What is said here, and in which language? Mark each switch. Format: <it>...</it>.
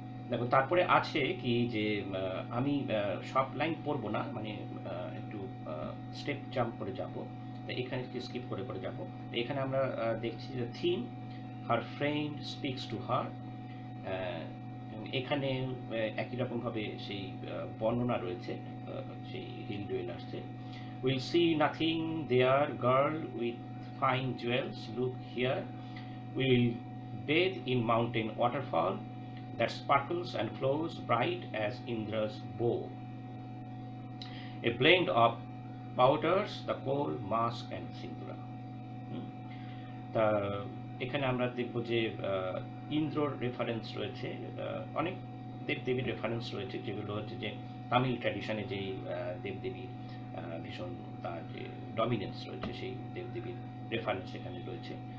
<bn>দেখো তারপরে আছে কি যে আমি সব লাইন পড়বো না, মানে একটু স্টেপ জাম্প করে যাব, এখানে স্কিপ করে করে যাব। এখানে আমরা দেখছি যে</bn> <en>theme her friend speaks to her,</en> <bn>এখানে একই রকমভাবে সেই বর্ণনা রয়েছে সেই hill ডুয়েলার্সে।</bn> <en>Will see nothing there girl with fine jewels, look here, will bathe in mountain waterfall that sparkles and flows bright as Indra's bow, a blend of powders, the coal, mask and sindura.</en> <bn>তা এখানে আমরা দেখব যে ইন্দ্রর reference রয়েছে, অনেক দেবদেবীর reference রয়েছে, যেগুলো হচ্ছে যে তামিল ট্র্যাডিশনে যেই দেবদেবীর ভীষণ তার যে ডমিনেন্স রয়েছে, সেই দেবদেবীর রেফারেন্স এখানে রয়েছে।</bn>